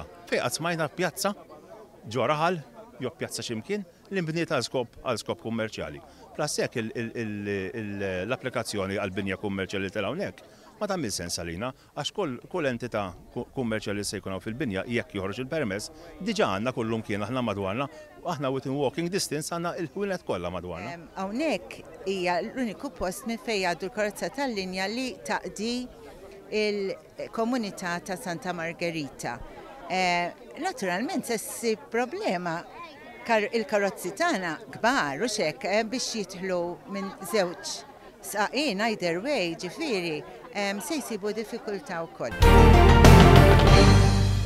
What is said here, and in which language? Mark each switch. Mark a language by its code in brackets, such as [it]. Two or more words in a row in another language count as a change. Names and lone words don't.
[mt] Fejn qatt smajna pjazza ġo raħal jew pjazza x'imkien li nbniet għal skop kummerċjali. Plus hekk l-applikazzjoni għal binja kummerċjali tal hawnhekk ma tagħmel sens għalina għax kull entità kummerċjali se jkun fil-binja jekk joħroġ il-permess diġà għandna kullum kien aħna madwarna aħna [en] within walking distance [mt] għandna il-ħwienet kollha madwarna. Hawnhekk hija l-uniku post minn fejn jgħaddu l-karozza tal-linja li taqdi il-komunità ta' Santa Margherita. Naturalment se ssib problema il-karozzi tagħna kbar u xekk biex jidħlu minn żewġ saqin [en] either way [mt] ġifieri se jsibu diffikultà wkoll.